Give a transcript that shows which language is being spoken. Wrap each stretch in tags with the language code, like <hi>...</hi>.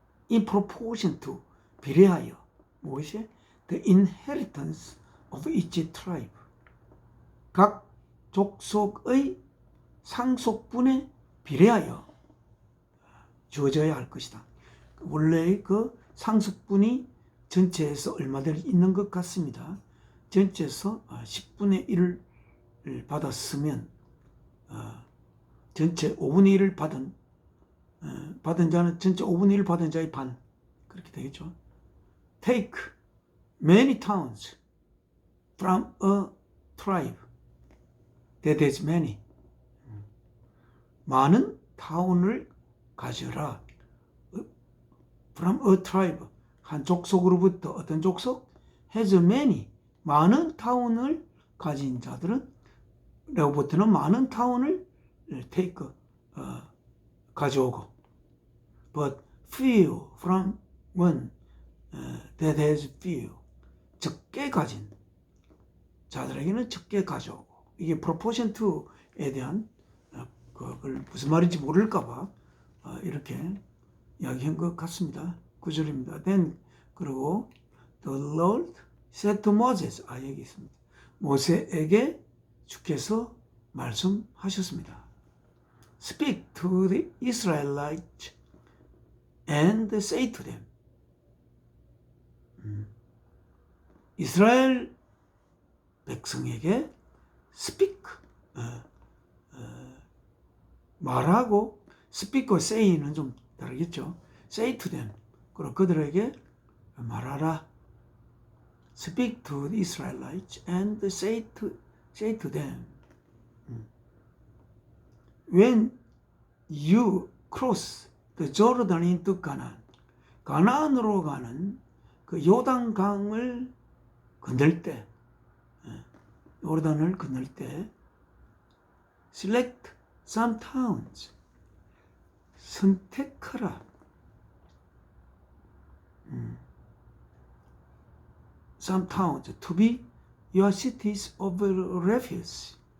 <en>In proportion to,</en> <ko>비례하여. 무엇이?</ko> <en>The inheritance of each tribe.</en> <ko>각 족속의 상속분에 비례하여 주어져야 할 것이다. 원래 그 상속분이 전체에서 얼마들 있는 것 같습니다. 전체에서 10분의 1을 받았으면 전체 5분의 1을 받은 자는 전체 5분의 1을 받은 자의 반, 그렇게 되겠죠.</ko> <en>Take many towns from a tribe that is many.</en> <ko>많은 타운을 가져라.</ko> <en>From a tribe,</en> <ko>한 족속으로부터. 어떤 족속?</ko> <en>has many,</en> <ko>많은 타운을 가진 자들은, 로부터는 많은 타운을 take, 가져오고.</ko> <en>But few from one that has few,</en> <ko>적게 가진 자들에게는 적게 가져오고. 이게</ko> <en>proportion to</en> <ko>에 대한 그걸 무슨 말인지 모를까봐 이렇게 이야기한 것 같습니다. 9절입니다.</ko> <en>Then,</en> <ko>그리고</ko> <en>the Lord said to Moses,</en> <ko>여기 있습니다. 모세에게 주께서 말씀하셨습니다.</ko> <en>Speak to the Israelites and say to them.</en> <ko>이스라엘 백성에게 speak, 말하고, speak과 say는 좀 다르겠죠.</ko> <en>say to them,</en> <ko>그리고 그들에게 말하라.</ko> <en>Speak to the Israelites and say to them. When you cross the Jordan into Canaan,</en> <ko>가나안으로 가는 그 요단강을 건널 때,</ko> <en>요르단을 건널 때, select some towns,</en> <ko>선택하라.</ko> <en>Some towns to be your cities of refuge.</en>